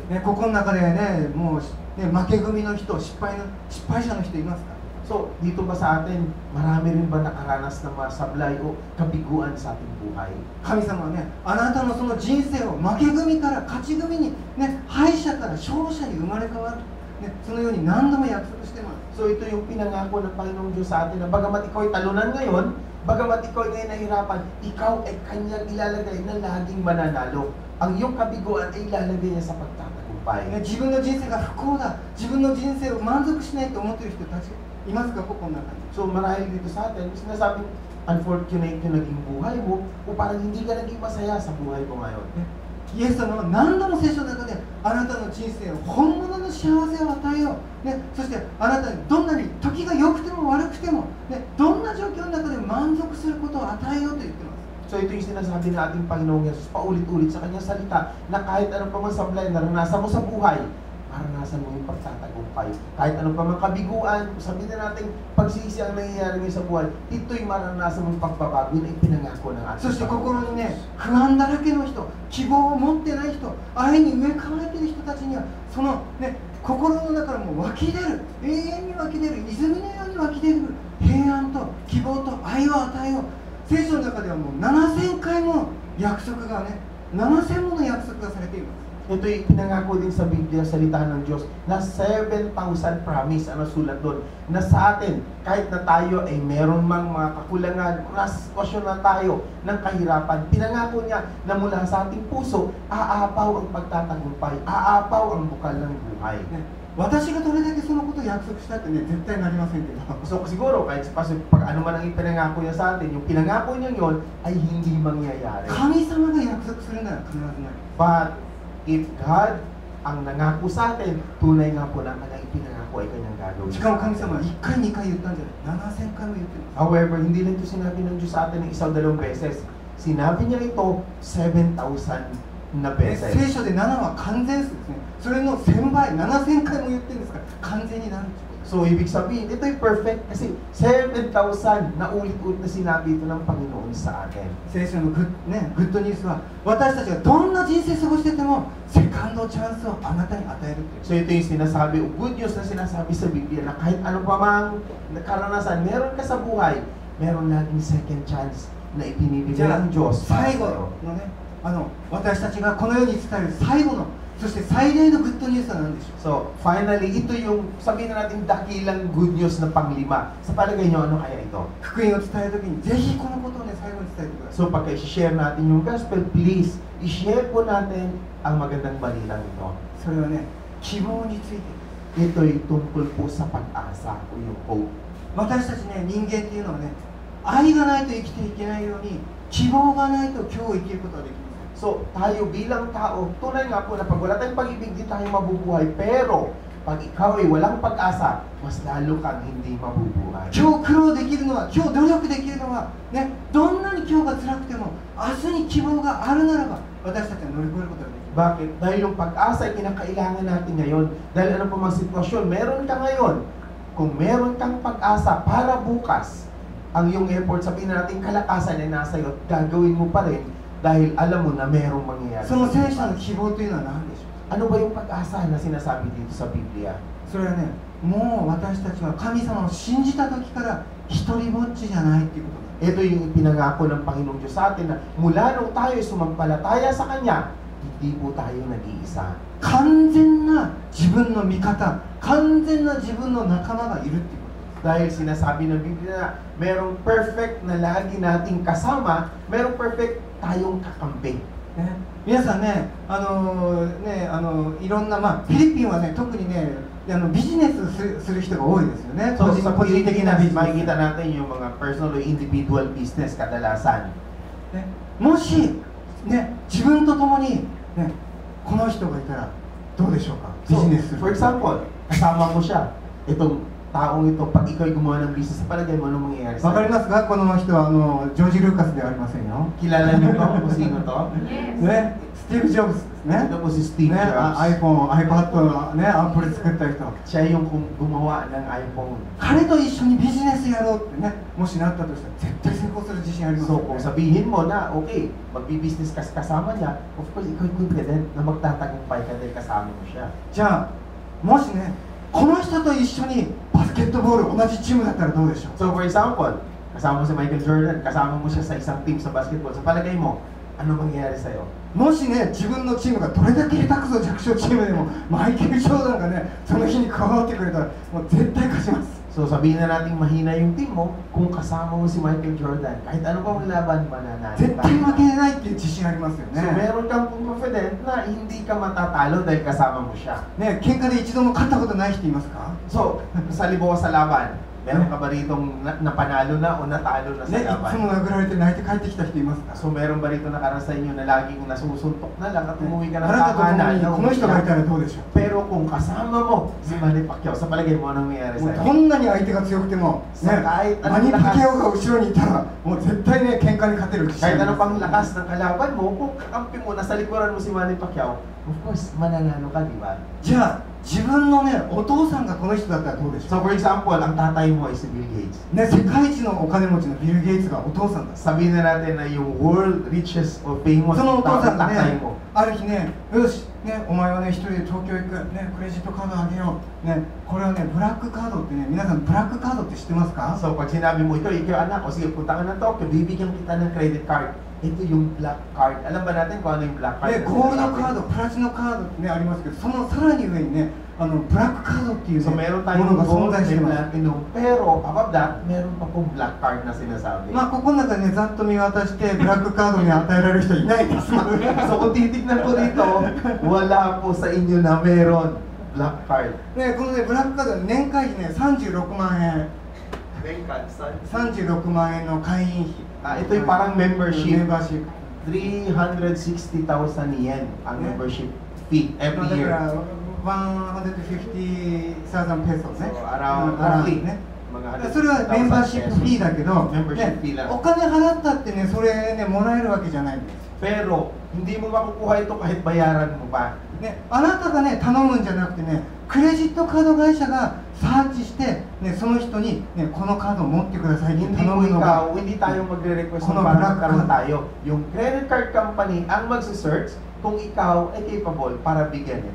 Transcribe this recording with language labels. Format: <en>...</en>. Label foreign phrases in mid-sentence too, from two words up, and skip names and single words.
<ja>ね、ここの中でね、もう、ね、負け組の人、失敗者の人いますか？</ja> <tl>So, dito ba sa atin, marami rin ba nakaranas ng mga sablay o kabiguan sa ating buhay?</tl> <ja>神様はね、あなたのその人生を負け組から勝ち組に、ね、敗者から勝者に生まれ変わる、ね、そのように何度も約束してます。</ja> <tl>So, ito yung pinangako ng Panginoong Diyos sa atin na bagamat ikaw ay talunan ngayon, bagamat ikaw ay ngayon nahihirapan, ikaw ay Kanyang ilalagay na laging mananalo. Ang iyong kabiguan ay ilalagay niya sa pagtatagumpay.</tl> <ja>ね、自分の人生が不幸だ、自分の人生を満足しないと思っている人たちいますか、ここの中に。</ja> <tl>So, marahil dito sa atin, sinasabing unfortunate yung naging buhay mo o parang hindi ka naging masaya sa buhay mo ngayon.</tl> <ja>イエス様は何度も聖書の中であなたの人生を本物の幸せを与えよう、ね、そしてあなたにどんなに時が良くても悪くても、ね、どんな状況の中で満足することを与えようと言ってます。</ja> <tl>So ito yung sinasabi ng ating Panginoong Yesus paulit-ulit sa kanyang salita na kahit anong pa man sablay na naranasan mo sa buhay, maranasan mo yung pagtatagumpay. Kahit anong pa man kabiguan, sabihin na natin pagsisi ang nangyayari ngayon sa buhay, ito'y maranasan mo yung pagbabago na ipinangako ng ating</tl> <ja>そして心</ja> <tl>Panginoong</tl> <ja>にね</ja> <tl>Diyos.</tl> <ja>不安だらけの人、希望を持ってない人、愛に植え替えている人たちにはそのね心の中からもう湧き出る、永遠に湧き出る、泉のように湧き出る平安と希望と愛を与えよう。聖書の中ではもう7000回も約束がね、7000もの約束がされています。</ja> <tl>Ito'y pinangako din sa Biblia, salita ng Diyos, na 7,000 promise ang nasulat doon. Na sa atin, kahit na tayo ay meron mang mga kakulangan, nasa sitwasyon na tayo ng kahirapan, pinangako niya na mula sa ating puso, aapaw ang pagtatagumpay, aapaw ang bukal ng buhay.</tl> <ja>ね、私がどれだけそのことを約束したってね、絶対なりませんけど。</ja> <tl>So siguro, kahit pag ano man ang ipinangako niya sa atin, yung pinangako niya yon ay hindi mangyayari.</tl> <ja>神様が約束するなら必ずなる。</ja> <en>But if God</en> <tl>ang nangako sa atin, tunay nga po na kanyang ipinangako ay kanyang gagawin.</tl> <ja>しかも神様は1回2回言ったんじゃない、7000回も言ってます。</ja> <tl>However, hindi lang ito sinabi ng Diyos sa atin ng isa o dalawang beses. Sinabi niya ito 7,000 na</tl> <ja>聖</ja> <tl>beses.</tl> <ja>書で7は完全数ですね。それの1000倍、7000回も言ってるんですから完全になるんですよ。</ja> <tl>So, ibig sabihin, ito ay perfect kasi 7,000 na ulit-ulit na sinabi ito ng Panginoon sa atin.</tl> <ja>聖書のグッドニュースは私たちがどんな人生過ごしててもセカンドチャンスをあなたに与えるっていう。</ja> <tl>So, ito yung sinasabi, o</tl> <en>good news</en> <tl>na sinasabi sa Biblia na kahit ano pa mang karanasan, meron ka sa buhay, meron laging</tl> <en>second chance</en> <tl>na ipinibigay</tl> <ja>じゃあ</ja> <tl>ng Diyos para</tl> <ja>最後</ja> <tl>sa'yo.</tl> <ja>のね、あ私たちがこの世に伝える最後の、そして最大のグッドニュースは何でしょう？</ja> <tl>So, finally, ito yung sabihin na natin dakilang</tl> <en>good news</en> <tl>na panglima. Sa palagay nyo, ano kaya ito?</tl> <ja>福音を伝えるときにぜひこのことをね最後に伝えてください。</ja> <tl>So, pagka i-share natin yung gospel, please, i-share po natin ang magandang balilang ito.</tl> <ja>それはね、希望について。</ja> <tl>Ito'y tungkol po sa pag-asa o yung hope.</tl> <ja>私たちね、人間っていうのはね、愛がないと生きていけないように、希望がないと今日生きることはできません。</ja> <tl>So, tayo bilang tao, tunay nga po na pag wala tayong pag-ibig, di tayo mabubuhay. Pero, pag ikaw ay walang pag-asa, mas lalo kang hindi mabubuhay.</tl> <ja>今日苦労できるのは、今日努力できるのは、ね、どんなに今日が辛くても、明日に希望があるならば、私たちは乗り越えることができます。</ja> <tl>Bakit? Dahil yung pag-asa ay kinakailangan natin ngayon. Dahil ano pa mang sitwasyon, meron ka ngayon. Kung meron kang pag-asa para bukas, ang iyong effort, sabihin natin kalakasan ay nasa iyo, gagawin mo pa rin dahil alam mo na merong mangyayari.</tl> <ja>その聖書の希望というのは何でしょう？</ja> <tl>Ano ba yung pag-asa na sinasabi dito sa Biblia?</tl> <ja>それはね、もう私たちは神様を信じた時から一人ぼっちじゃないっていうことだ。</ja> <tl>Ito yung pinangako ng Panginoong Diyos sa atin na mula nung tayo sumampalataya sa Kanya, hindi po tayo nag-iisa.</tl> <ja>完全な自分の味方、完全な自分の仲間がいるっていうこと。</ja> <tl>Dahil sinasabi ng Biblia na merong perfect na lagi nating kasama, merong perfect tayong kakampi.</tl> <ja>ね、皆さんね、いろんな、フィリピンはね、特にね、ビジネスする人が多いですよね。</ja> <tl>So, sa</tl> <ja>個人的なビジネス。</ja> <tl>makikita natin yung mga personal o</tl> <en>individual business</en> <tl>kadalasan.</tl> <ja>ね、もし、ね、自分と共に、ね、この人がいたらどうでしょうか？ビ</ja> <tl>So,</tl> <ja>ジネスする。</ja> <en>for example,</en> <tl>kasama mo siya. Itong taong ito, pag ikaw'y gumawa ng business, sa palagay mo, anong mangyayari</tl> <ja>わかり</ja> <tl>sa'yo?</tl> <ja>ますか？この人はジョージ・ルーカスではありませんよ。</ja> <tl>Kilala niyo to? Kung sino to?</tl> <ja>ね、スティーブ・ジョブズですね。</ja> <tl>Ito po si Steve</tl> <ja>ね、</ja> <tl>Jobs.</tl> <ja>iPhone、iPad、ね、アップル作った人。</ja> <tl>Siya yung gumawa ng iPhone.</tl> <ja>彼と一緒にビジネスやろうってね、もしなったとしたら絶対成功する自信ありますよ</ja> <tl>So, kung</tl> <ja>ね。</ja> <tl>sabihin mo na, okay, magbi-business ka kasama niya,</tl> <en>of course,</en> <tl>ikaw'y confident na magtatagumpay ka dahil kasama mo siya.</tl> <ja>じゃあ、もしね、この人と一緒にバスケットボール同じチームだったらどうでしょう？</ja> <en>So, for example,</en> <tl>kasama mo si Michael Jordan, kasama mo siya sa isang team sa basketball. Sa palagay mo, ano mangyayari sa'yo?</tl> <ja>もしね、自分のチームがどれだけ下手くそ弱小チームでもマイケル・ジョーダンがね、その日に加わってくれたらもう絶対勝ちます。</ja> <tl>So, sabihin na natin mahina yung team mo, kung kasama mo si Michael Jordan, kahit ano pang laban, mananalo</tl> <ja>絶</ja> <tl>ka.</tl> <ja>対負けれないっていう自信ありますよ</ja> <tl>So,</tl> <ja>ね。</ja> <tl>meron kang confident na hindi ka matatalo dahil kasama mo siya.</tl> <ja>ね、喧嘩で一度も勝ったことない人いますか？</ja> <tl>So, sa libo sa laban, meron ka ba ritong napanalo na o natalo na sa</tl> <ja>ね、いつ</ja> <tl>laban?</tl> <ja>も殴られて泣いて帰ってきた人いますか？</ja> <tl>So, meron ba rito nakaranas sa inyo na laging nasusuntok na lang at umuwi ka</tl> <ja>あ</ja> <tl>ng</tl> <ja>なたと共</ja> <tl>tahanan?</tl> <ja>にこの人がいたらどうでしょう？</ja> <tl>Pero kung kasama mo si Manny Pacquiao, sa palagay mo anong mangyayari</tl> <ja>もう</ja> <tl>sa'yo?</tl> <ja>どんなに相手が強くても、ね、</ja> <tl>kahit</tl> <ja>マニ</ja> <tl>anong</tl> <ja>パケオ</ja> <tl>lakas,</tl> <ja>が後ろにいたらもう絶対ね、喧嘩に勝てる自信あ</ja> <tl>kahit</tl> <ja>り</ja> <tl>ano</tl> <ja>ま</ja> <tl>pang lakas ng kalaban mo, kung kakampi mo, nasa likuran mo si Manny Pacquiao,</tl> <en>of course,</en> <tl>mananalo ka, di ba?</tl> <ja>す。じゃあ、自分のね、お父さんがこの人だったらどうでしょ</ja> <en>So, for example,</en> <tl>ang tatay mo ay si Bill Gates.</tl> <ja>う？ね、世界一のお金持ちのビル・ゲイツがお父さんだ。</ja> <tl>Sabihin na natin na yung</tl> <en>world richest or famous</en> <ja>そのお父さんが</ja> <tl>tatay</tl> <ja>ね</ja> <tl>mo.</tl> <ja>ある日ね、よし、ね、お前はね、一人で東京行く、ね、クレジットカードあげよう、ね、これはね、ブラックカードってね、皆さんブラックカードって知ってますか？</ja> <tl>So, pag sinabi mo ito, ikaw anak, o sige, punta ka ng Tokyo, bibigyan kita ng credit card. Ito yung black card. Alam ba natin kung ano yung black card?</tl> <ja>ね、ゴールドカード、プラチナカードってね、ありますけど、そのさらに上にね、ブラックカードっていう、</ja> <tl>So,</tl> <ja>ね、</ja> <tl>meron</tl> <ja>も</ja> <tl>tayong</tl> <ja>のが存</ja> <tl>gold</tl> <ja>在してい</ja> <tl>and</tl> <ja>ます。</ja> <tl>platinum. Pero,</tl> <en>above that,</en> <tl>meron pa pong black card na sinasabi.</tl> <ja>まあ、ここの中でね、ざっと見渡して、ブラックカードに与えられる人いないです。</ja> <tl>So, kung titignan ko dito, wala po sa inyo na meron black card.</tl> <ja>ね、このね、ブラックカードは年会費ね、36万円、36万円の会員費。</ja> <tl>Ito yung parang membership.</tl> <ja>メンバーシップ。</ja> <tl>360,000 yen ang</tl> <en>membership fee</en> <ja>まあ</ja> <tl>every</tl> <ja>だか</ja> <tl>year.</tl> <ja>ら、150,000 ペソね。</ja> <en>So, around</en> <ja>ね。</ja> <tl>mga</tl> <ja>それはメンバーシップフィーだけど、メンバーシップフィーね</ja> <tl>lang.</tl> <ja>お金払ったってね、それね、もらえるわけじゃないんです。</ja> <tl>Pero, hindi mo makukuha ito kahit bayaran mo pa.</tl> <ja>ね、あなたがね、頼むんじゃなくてね、クレジットカード会社がサーチして、ね、その人に、ね、このカードを持ってくださいって</ja> <tl>Hindi</tl> <ja>頼</ja> <tl>mo</tl> <ja>むのが、</ja> <tl>ikaw, hindi tayo magre-request Kuno para black magkaroon card. tayo. Yung</tl> <en>credit card company</en> <tl>ang magsisearch kung ikaw ay capable para bigyan ito.</tl>